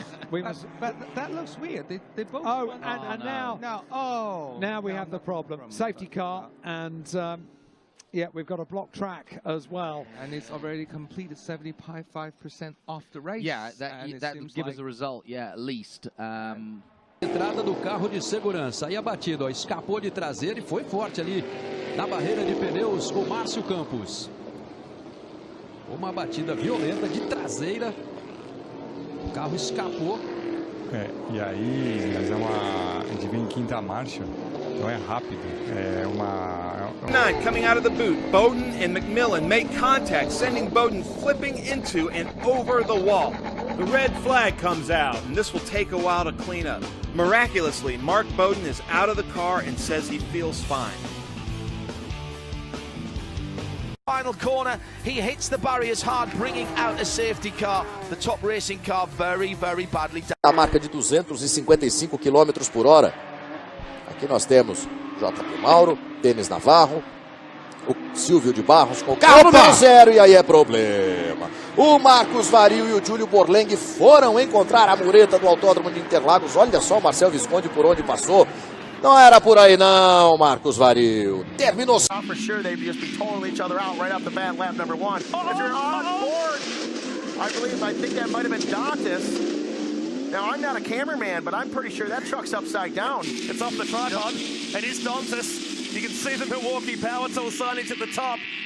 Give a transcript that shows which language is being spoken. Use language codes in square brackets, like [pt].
[en] But that looks weird. They both. Oh, and now we have the problem. Safety car, and yeah, we've got a block track as well. And it's already completed 75% off the race. Yeah, that would give us a result, yeah, at least. [pt] Entrada do carro de segurança. Aí a batida, ó, escapou de traseira e foi forte ali na barreira de pneus o Márcio Campos. Uma batida violenta de traseira. O carro escapou. E aí nós a gente vem em quinta marcha, então é rápido, é uma... [en] 9 coming out of the boot, Bowden and McMillan make contact, sending Bowden flipping into and over the wall. The red flag comes out, and this will take a while to clean up. Miraculously, Mark Bowden is out of the car and says he feels fine. Final corner, he hits the barriers hard, bringing out a safety car. The top racing car very, very badly damaged. [pt] A marca de 255 km por hora. Aqui nós temos JP Mauro, Denis Navarro, o Silvio de Barros com o carro número 0, e aí é problema. O Marcos Vario e o Júlio Borleng foram encontrar a mureta do Autódromo de Interlagos. Olha só o Marcel Visconde por onde passou. Não era por aí não, Marcos Vario. Terminou. [en] For sure they'd just be totaling each other out right off the bat, lap number 1. If you're on board, I think that might have been Dantas. Now, I'm not a cameraman, but I'm pretty sure that truck's upside down. It's off the tripod. It is Dantas. You can see the Milwaukee Power Tool signage at the top.